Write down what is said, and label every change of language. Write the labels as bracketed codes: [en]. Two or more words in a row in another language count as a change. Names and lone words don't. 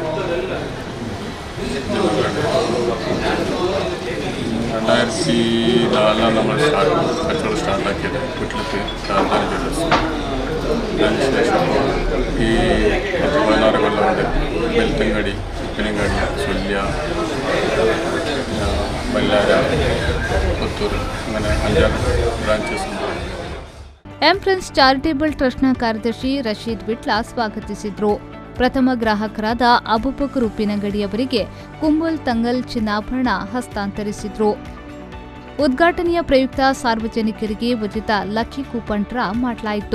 [ml] 2004 നമ്മൾ കച്ചവടം സ്റ്റാർട്ടാക്കിയത് വീട്ടിലത്തെ രാജധാനി ജ്വല്ലേഴ്സ്. അതിനുശേഷം ഈ 16 കൊല്ലം കൊണ്ട് ബെൽത്തങ്കാടി, ഉപ്പനങ്കാടി, ചൊല്യ, ബല്ലാര, പുത്തൂർ, അങ്ങനെ 5-6 ಬ್ರಾಂಚಸ್ ഉണ്ട്. [kn] ಎಂಪ್ರೆನ್ಸ್ ಚಾರಿಟೇಬಲ್ ಟ್ರಸ್ಟ್ನ ಕಾರ್ಯದರ್ಶಿ ರಶೀದ್ ವಿಟ್ಲ ಸ್ವಾಗತಿಸಿದರು. ಪ್ರಥಮ ಗ್ರಾಹಕರಾದ ಅಬುಬಕರ್ ಉಪ್ಪಿನಂಗಡಿಯವರಿಗೆ ಕುಂಬಲ್ ತಂಗಲ್ ಚಿನ್ನಾಭರಣ ಹಸ್ತಾಂತರಿಸಿದರು. ಉದ್ಘಾಟನೆಯ ಪ್ರಯುಕ್ತ ಸಾರ್ವಜನಿಕರಿಗೆ ಉಚಿತ [en] lucky coupon draw [kn] ಮಾಡಲಾಯಿತು.